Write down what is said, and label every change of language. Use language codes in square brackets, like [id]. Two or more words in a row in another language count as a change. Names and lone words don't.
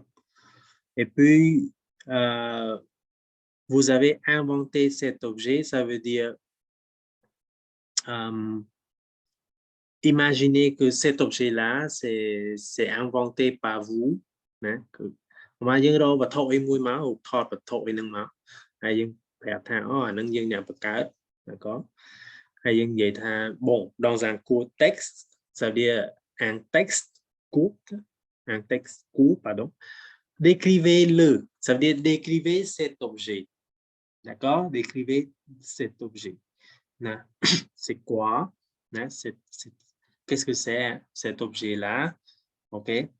[fr] Et puis, vous avez inventé cet objet, ça veut dire imaginez que cet objet-là, c'est inventé par vous. Hein, que, [km] mà យើងរកវត្ថុអីមួយមកថតវត្ថុអីហ្នឹងមកហើយយើងប្រាប់ថាអូអាហ្នឹងយើងអ្នកបង្កើត [fr] d'accord [km] ហើយយើងនិយាយថា [fr] bon dans un court texte ça veut dire un texte court pardon décrivez-le ça veut dire décrivez cet objet d'accord décrivez cet objet c'est quoi qu'est-ce que c'est cet objet-là ok.